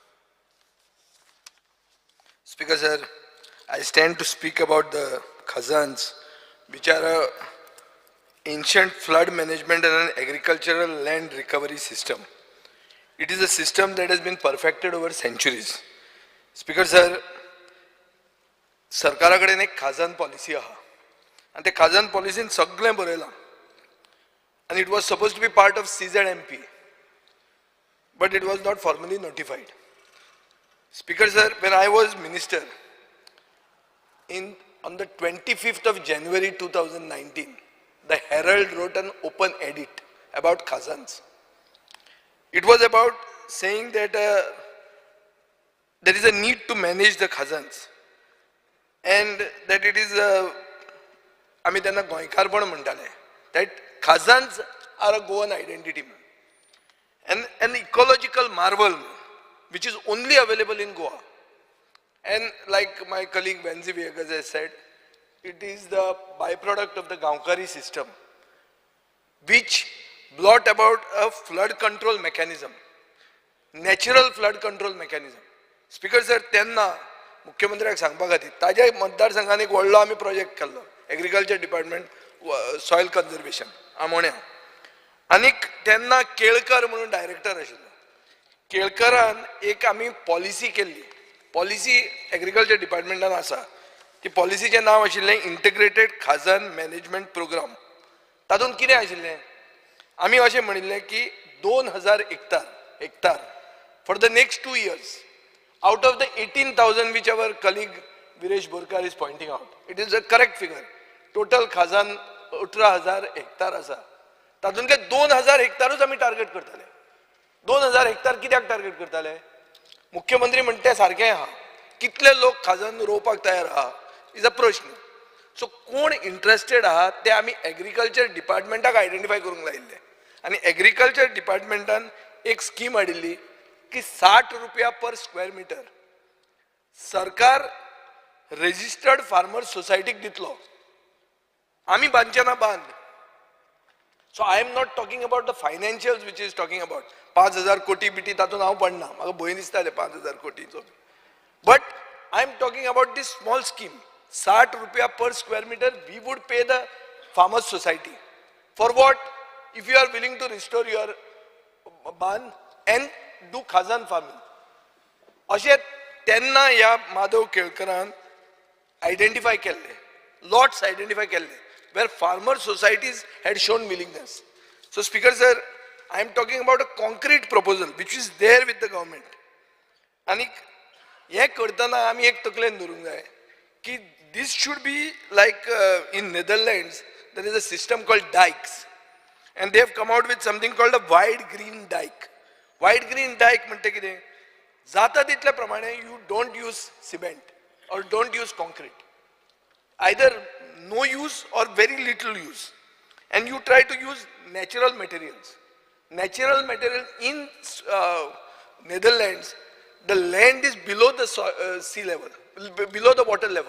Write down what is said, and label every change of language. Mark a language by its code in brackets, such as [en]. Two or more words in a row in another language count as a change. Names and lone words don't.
[en] Speaker Sir, I stand to speak about the Khazans, which are a ancient flood management and an agricultural land recovery system. It is a system that has been perfected over centuries. Speaker Sir, [kok] सरकारा कडेन एक खाजन पॉलिसी आहा आनी ते खाजन पॉलिसीन सगळें बरयलां [en] and it was supposed to be part of CZMP, but it was not formally notified. Speaker Sir, when I was minister, on the 25th of January 2019, the Herald wrote an open edit about Khazans. It was about saying that there is a need to manage the Khazans and that it is [kok] आमी तेन्ना गोंयकारपण म्हणटाले, [en] that Khazans are a Goan identity and an ecological marvel which is only available in Goa. And like my colleague Benzi Viegas has said, it is the byproduct of the Gaonkari system which brought about a flood control mechanism, natural flood control mechanism. Speaker Sir, [kok] तेन्ना मुख्यमंत्र्याक सांगपा खातीर ताज्या मतदारसंघान एक व्हडलो आमी प्रोजेक्ट केल्लो, एग्रीकल्चर डिपार्टमेंट सॉयल कन्जर्वेशन आमोण्या, आनीक तेन्ना केळकर म्हणून डायरेक्टर आशिल्लो. केळकरान एक आमी पॉलिसी केल्ली, पॉलिसी एग्रीकल्चर डिपार्टमेंटान आसा, ती पॉलिसीचें नांव आशिल्लें इंटिग्रेटेड खाजन मॅनेजमेंट प्रोग्राम. तातूंत कितें आशिल्लें, आमी अशें म्हणिल्लें की [en] 2,000 hectare for the next 2 years, out of the 18,000 which our colleague Viresh Borkar is pointing out, it is a correct figure. [kok] Total Khazan 18,000 हेक्टर आसा, तातूंतले 2,000 हेक्टरूच आमी टार्गेट करताले. 2,000 हेक्टर कित्याक टार्गेट करताले? मुख्यमंत्री म्हणटा तें सारकें आहा, कितले लोक खाजन रोवपाक तयार आहा [en] is a [kok] प्रश्न. सो कोण इंट्रस्टेड आहा ते आमी एग्रीकल्चर डिपार्टमेंटाक आयडेंटिफाय करूंक लायिल्ले आनी एग्रीकल्चर डिपार्टमेंटान एक स्कीम हाडिल्ली की 60 रुपया [en] per square metre [kok] सरकार [en] registered farmer [kok] सोसायटीक दितलो, आमी बांदचे ना बांद. [en] so I am not talking about the financials which is talking about 5,000 crore बिटी [kok] तातूंत हांव पडना, म्हाका भंय दिसता ते 5,000 कोटीचो, [en] but I am talking about this small scheme. 60 rupees per square metre we would pay the farmers society for what? if you are willing to restore your bund and do Khazan farming. [kok] अशें तेन्ना ह्या माधव केळकरान आयडेंटिफाय केल्ले, लॉट्स आयडेंटिफाय केल्ले [en] where farmer societies had shown willingness. So Speaker Sir, I am talking about a concrete proposal which is there with the government. [kok] आणि हे करतना आमी एक तकलेन धरूंक जाय की [en] this should be like in Netherlands there is a system called dikes and they have come out with something called a wide green dike. Wide green dike [kok] म्हणटा कितें, जाता तितल्या प्रमाणे [en] you don't use cement or don't use concrete, either no use or very little use, and you try to use natural materials. Natural material in Netherlands, the land is below the sea level, below the water level.